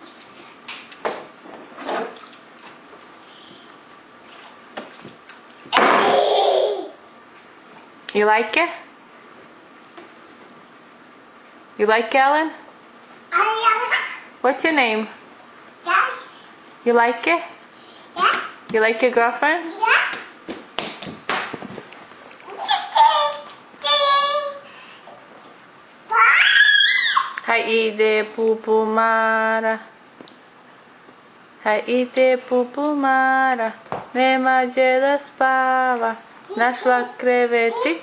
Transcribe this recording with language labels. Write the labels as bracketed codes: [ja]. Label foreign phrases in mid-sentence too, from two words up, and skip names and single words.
[en] You like it? You like Alan? What's your name? You like it? You like your girlfriend? [hr] Hej ide pupu Mara. Hej ide pupu Mara. Nema gdje da spava. Našla krevetić.